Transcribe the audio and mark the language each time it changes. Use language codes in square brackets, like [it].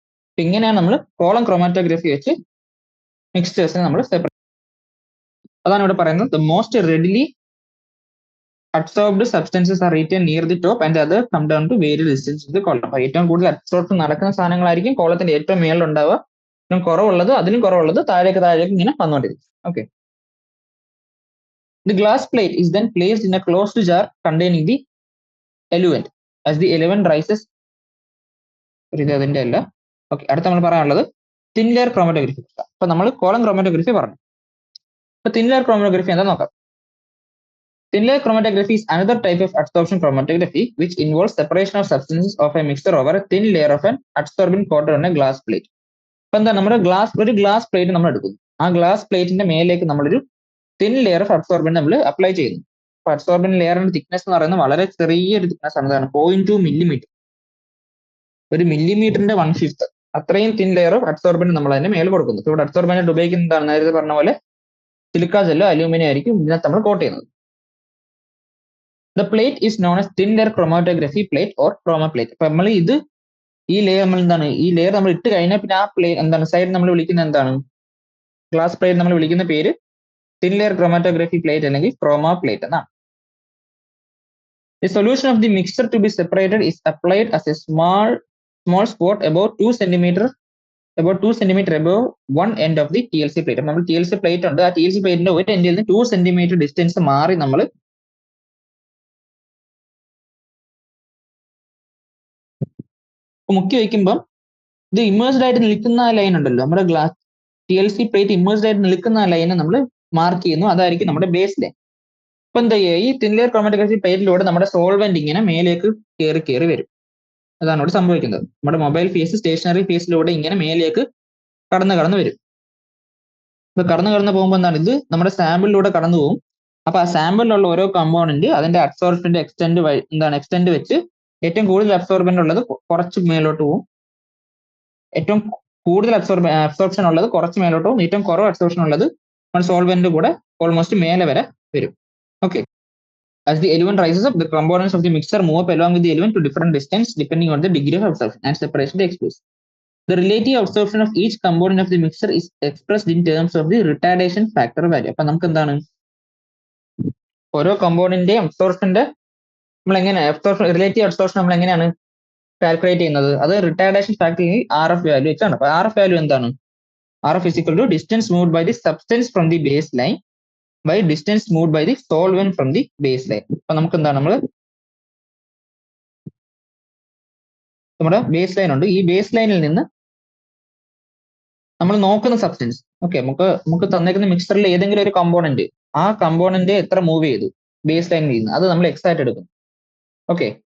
[ml] അപ്പൊ ഇങ്ങനെയാണ് നമ്മൾ കോളം ക്രോമാറ്റോഗ്രഫി വെച്ച് മിക്സ്ചേഴ്സിനെ നമ്മൾ സെപ്പറേറ്റ്. അതാണ് ഇവിടെ പറയുന്നത്. [en] The most readily absorbed substances are retain near the top and other come down to various distance in the column. [ml] അപ്പൊ ഏറ്റവും കൂടുതൽ അബ്സോർപ്ഷൻ നടക്കുന്ന സാധനങ്ങളായിരിക്കും കോളത്തിന്റെ ഏറ്റവും മേളിൽ ഉണ്ടാവുക. ഏറ്റവും കുറവുള്ളത് അതിലും കുറവുള്ളത് താഴേക്ക് ഇങ്ങനെ വന്നുകൊണ്ടിരിക്കും. [en] Okay, the glass plate is then placed in a closed jar containing the eluent. As the eluent rises, [ml] ഇത് അതിന്റെ അല്ല. ഓക്കെ, അടുത്ത നമ്മൾ പറയാനുള്ളത് തിൻ ലെയർ ക്രോമാറ്റോഗ്രഫി. അപ്പൊ നമ്മൾ കോളം ക്രോമാറ്റോഗ്രഫി പറഞ്ഞു. അപ്പൊ തിൻ ലെയർ ക്രോമാറ്റോഗ്രഫി എന്താ നോക്കാം. [en] Thin layer chromatography is another type of absorption chromatography which involves separation of substances of a mixture over a thin layer of an absorbent coated on a glass plate. [ml] അപ്പൊ എന്താ, നമ്മുടെ ഒരു glass plate നമ്മൾ എടുക്കുന്നു. ആ glass പ്ലേറ്റിന്റെ മേലേക്ക് നമ്മളൊരു തിൻ ലെയർ ഓഫ് അബ്സോർബന്റ് നമ്മൾ അപ്ലൈ ചെയ്യുന്നു. അപ്പൊ അബ്സോർബന്റ് ലെയറിന്റെ തിക്നെസ് എന്ന് പറയുന്നത് വളരെ ചെറിയൊരു തിക്നെസ് ആണ്. 0.2 മില്ലിമീറ്റർ, ഒരു മില്ലിമീറ്ററിന്റെ 1/5 അത്രയും തിൻ ലെയർ ഓഫ് അബ്സോർബന്റ് നമ്മൾ അതിന്റെ മേലെ കൊടുക്കുന്നു. ഇവിടെ അബ്സോർബന്റ് ഉപയോഗിക്കുന്നത് നേരത്തെ പറഞ്ഞ പോലെ സിലിക്ക ജെല്ലോ അലൂമിനിയം ആയിരിക്കും ഇതിനകത്ത് നമ്മൾ കോട്ട് ചെയ്യുന്നത്. [en] The plate is known as thin layer chromatography plate or chroma plate. [ml] അപ്പൊ നമ്മൾ ഈ ലെയർ നമ്മൾ എന്താണ്, ഈ ലെയർ നമ്മൾ ഇട്ട് കഴിഞ്ഞാൽ പിന്നെ ആ പ്ലേറ്റ് എന്താണ് സൈഡ് നമ്മൾ വിളിക്കുന്ന എന്താണ്, ഗ്ലാസ് പ്ലേറ്റ് നമ്മൾ വിളിക്കുന്ന പേര് തിൻ ലെയർ ക്രോമാറ്റോഗ്രഫി പ്ലേറ്റ് അല്ലെങ്കിൽ ക്രോമ പ്ലേറ്റ് എന്നാണ്. [en] The solution of the mixture to be separated is applied as a small spot about 2 centimeter above one end of the TLC plate. [ml] നമ്മൾ TLC plate ഉണ്ട്, ആ TLC പ്ലേറ്റിന്റെ ഒരു എൻഡിൽ നിന്ന് 2 centimetre distance മാറി നമ്മൾ മുക്കി വയ്ക്കുമ്പോൾ ഇത് ഇമേഴ്സ്ഡ് ആയിട്ട് നിൽക്കുന്ന ആ ലൈൻ ഉണ്ടല്ലോ, നമ്മുടെ ഗ്ലാസ് TLC പ്ലേറ്റ് ഇമേഴ്സ്ഡ് ആയിട്ട് നിൽക്കുന്ന ആ ലൈനെ നമ്മൾ മാർക്ക് ചെയ്യുന്നു, അതായിരിക്കും നമ്മുടെ ബേസ് ലൈൻ. അപ്പൊ എന്താ ചെയ്യുക, ഈ തിൻ ലെയർ ക്രോമാറ്റോഗ്രഫി പ്ലേറ്റിലൂടെ നമ്മുടെ സോൾവെന്റ് ഇങ്ങനെ മേലേക്ക് കയറി വരും. അതാണ് ഇവിടെ സംഭവിക്കുന്നത്. നമ്മുടെ മൊബൈൽ ഫേസ് സ്റ്റേഷനറി ഫേസിലൂടെ ഇങ്ങനെ മേലേക്ക് കടന്നു വരും. ഇപ്പൊ കടന്നു പോകുമ്പോൾ എന്താണ്, ഇത് നമ്മുടെ സാമ്പിളിലൂടെ കടന്നു പോകും. അപ്പൊ ആ സാമ്പിളിലുള്ള ഓരോ കമ്പോണന്റ് അതിന്റെ അബ്സോർപ്ഷന്റെ എക്സ്റ്റെന്റ് വെച്ച് ഏറ്റവും കൂടുതൽ അബ്സോർബന്റ് ഉള്ളത് കുറച്ച് മേലോട്ട് പോകും, ഏറ്റവും കൂടുതൽ അബ്സോർപ്ഷൻ ഉള്ളത് കുറച്ച് മേലോട്ട് പോകും, ഏറ്റവും കുറവ് അബ്സോർപ്ഷൻ ഉള്ളത് നമ്മുടെ സോൾവെന്റ് കൂടെ ഓൾമോസ്റ്റ് മേലെ വരെ വരും. Okay. [en] As the element rises up, the components of the mixture move up along with the element to different distance depending on the degree of absorption and separation takes place. The relative absorption of each component of the mixture is expressed in terms of the retardation factor value. [ml] അപ്പൊ നമുക്ക് എന്താണ്, ഓരോ കമ്പോണന്റിന്റെയും അബ്സോർപ്ഷന്റെ relative absorption നമ്മൾ എങ്ങനെയാണ് calculate ചെയ്യുന്നത്, അത് retardation ഫാക്ടറിൽ RF value വെച്ചാണ്. അപ്പൊ RF വാല്യൂ എന്താണ്, [en] RF is equal to distance moved by the substance from the baseline by distance moved by the solvent from the baseline. [ml] അപ്പൊ നമുക്ക് എന്താണ്, നമ്മുടെ ബേസ് ലൈൻ ഉണ്ട്, ഈ ബേസ് ലൈനിൽ നിന്ന് നമ്മൾ നോക്കുന്ന സബ്സ്റ്റൻസ്, ഓക്കെ, നമുക്ക് തന്നേക്കുന്ന മിക്സറിൽ ഏതെങ്കിലും ഒരു കമ്പോണന്റ്, ആ കമ്പോണന്റ് എത്ര മൂവ് ചെയ്തു ബേസ് ലൈനിൽ നിന്ന്, അത് നമ്മൾ X ആയിട്ട് എടുക്കും. ഓക്കെ.